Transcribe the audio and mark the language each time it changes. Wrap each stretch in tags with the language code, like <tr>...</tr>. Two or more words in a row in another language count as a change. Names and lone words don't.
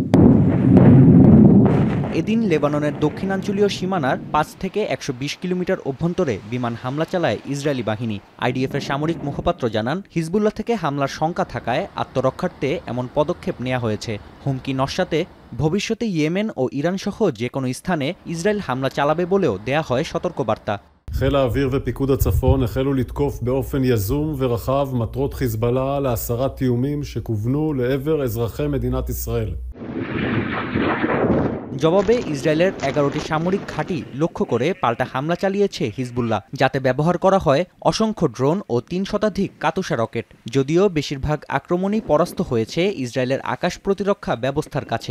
<bn>এদিন লেবাননের দক্ষিণাঞ্চলীয় সীমানার ৫ থেকে ১২০ কিলোমিটার অভ্যন্তরে বিমান হামলা চালায় ইসরায়েলি বাহিনী। আইডিএফের সামরিক মুখপাত্র জানান, হিজবুল্লাহ থেকে হামলার শঙ্কা থাকায় আত্মরক্ষার্থে এমন পদক্ষেপ নেওয়া হয়েছে। হুমকি নস্যাতে ভবিষ্যতে ইয়েমেন ও ইরানসহ যে কোনো স্থানে ইসরায়েল হামলা চালাবে বলেও দেয়া হয় সতর্কবার্তা।</bn> <he>חיל האוויר ופיקוד הצפון החלו לתקוף באופן יזום ורחב מטרות חיזבאללה להסרת איומים שכוונו לעבר אזרחי מדינת ישראל.</he> <bn>জবাবে ইসরায়েলের ১১টি সামরিক ঘাঁটি লক্ষ্য করে পাল্টা হামলা চালিয়েছে হিজবুল্লাহ, যাতে ব্যবহার করা হয় অসংখ্য ড্রোন ও ৩ শতাধিক কাতুসা রকেট। যদিও বেশিরভাগ আক্রমণই পরাস্ত হয়েছে ইসরায়েলের আকাশ প্রতিরক্ষা ব্যবস্থার কাছে।</bn>